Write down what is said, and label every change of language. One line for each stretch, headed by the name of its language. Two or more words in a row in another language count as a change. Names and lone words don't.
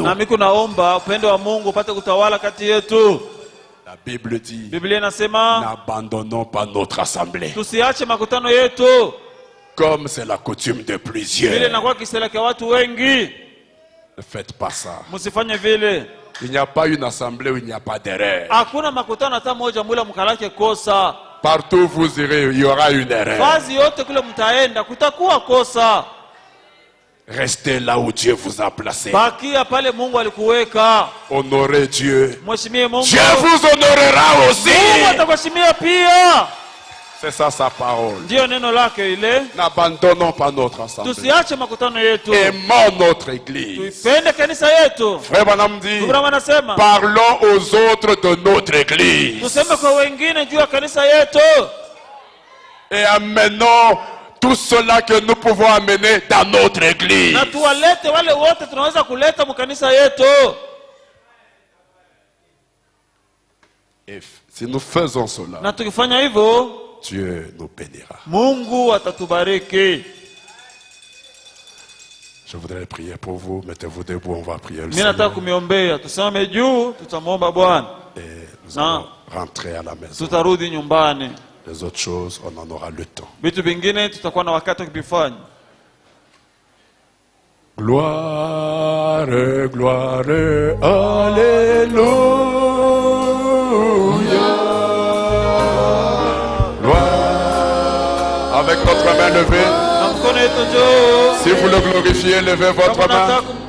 French: La Bible dit, n'abandonnons pas notre assemblée. Comme c'est la coutume de plusieurs. Ne faites pas ça.
Swahili: Musifanye vile.
French: Il n'y a pas une assemblée où il n'y a pas d'erreur.
Swahili: Hakuna makutano hata moja mula mkalake kosa.
French: Partout où vous irez, il y aura une erreur.
Swahili: Fazi yote kule mtaenda kutakuwa kosa.
French: Restez là où Dieu vous a placé.
Swahili: Bakia pale Mungu alikuweka.
French: Honorez Dieu.
Swahili: Mheshimie Mungu.
French: Dieu vous honorera aussi.
Swahili: Mungu atakuheshimia pia.
French: C'est ça sa parole.
Swahili: Ndio neno lake ile.
French: N'abandonnons pas notre assemblée.
Swahili: Tusiache makutano yetu.
French: Aimons notre église.
Swahili: Tuipende kanisa yetu.
French: Frère Branham dit,
Swahili: anasema,
French: parlons aux autres de notre église.
Swahili: Tuseme kwa wengine juu ya kanisa yetu.
French: Et amenons tout cela que nous pouvons amener dans notre église.
Swahili: Na tuwalete wale wote tunaweza kuleta mkanisa yetu.
French: Et si nous faisons cela,
Swahili: na tukifanya hivyo,
French: Dieu nous bénira.
Swahili: Mungu atatubariki.
French: Je voudrais prier pour vous. Mettez-vous debout, on va prier le
Swahili: Mimi nataka kumiombea. Tusimame juu, tutamwomba Bwana.
French: Et nous allons rentrer à la maison.
Swahili: Tutarudi nyumbani.
French: Les autres choses, on en aura le temps.
Swahili: Vitu vingine tutakuwa na wakati kuvifanya.
French: Gloire, gloire, alléluia. Gloire. Avec notre main levée. Si vous le glorifiez, levez votre main.